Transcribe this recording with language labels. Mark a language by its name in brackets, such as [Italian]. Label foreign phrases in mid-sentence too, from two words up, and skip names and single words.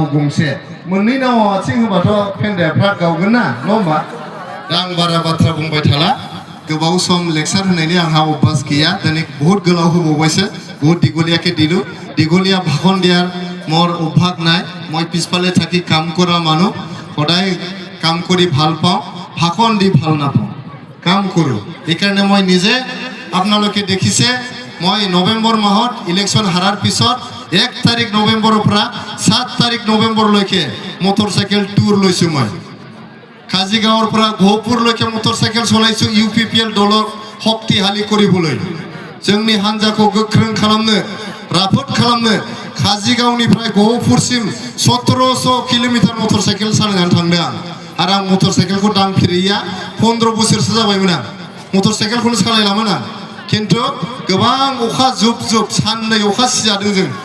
[Bodo] गंसे मोननै नावाव आथिं होबाथ' फेन्दाया फ्राद गावगोन ना नङा होमबा दा आं बारा बाथ्रा बुंबाय थाला गोबाव सम लेक्सार होनायनि आंहा अभ्यास गैया दिनै बहुत गोलाव होबावबायसो बहुत [Assamese] দীঘলীয়াকে দিলো দীঘলীয়া ভাষণ দিয়াৰ মোৰ অভ্যাস নাই মই পিছফালে থাকি কাম কৰা মানুহ সদায় কাম কৰি ভাল পাওঁ ভাষণ দি ভাল নাপাওঁ কাম কৰোঁ এইকাৰণে মই নিজে আপোনালোকে দেখিছে মই নৱেম্বৰ মাহত ইলেকশ্যন হাৰাৰ পিছত 1 তাৰিখ নৱেম্বৰৰ পৰা 7 তাৰিখ নৱেম্বৰলৈকে মটৰচাইকেল টুৰ লৈছোঁ মই কাজিগাঁৱৰ পৰা গহপুৰলৈকে মটৰচাইকেল চলাইছো ইউপিপিএল দলক শক্তিশালী কৰিবলৈ [Bodo] जोंनि हान्जाखौ गोख्रों खालामनो राफोद खालामनो काजिगांवनिफ्राय गहपुरसिम 1700 किल'मिटार मटरसाइकेल सालायनानै थांदों आरो आं मटरसाइकेलखौ दांफेरैया 15 बोसोरसो जाबायमोन आं मटरसाइकेलखौनो सालायलामोन आं खिन्थु गोबां अखा जुब जुब साननै अखा सिजादों जों